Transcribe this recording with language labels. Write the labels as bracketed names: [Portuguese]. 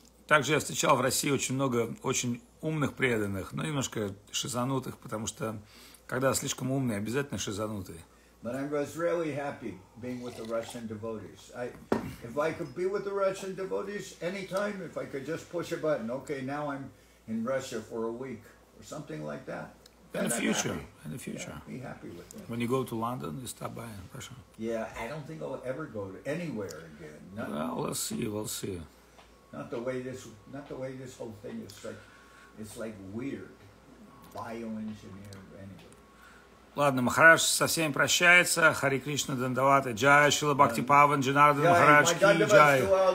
[Russian] Также я встречал в России очень много очень умных преданных, но немножко шизанутых, потому что когда слишком умный, обязательно шизанутый. [English] But I was really happy being with the Russian devotees. If I could be with the Russian devotees anytime, if I could just push a button, okay, now I'm in Russia for a week or something like that. In the future. Yeah, be happy with that. When you go to London, you stop by in Russia. Yeah, I don't think I'll ever go to anywhere again. Well, we'll see. Not the way this whole thing is like. It's like weird. Bioengineered anyway. [Russian] Ладно, Махарадж со всеми прощается. Хари Кришна Дандавата. Джай, Шрила Бхакти Паван, Джанардан Махарадж Ки Джай.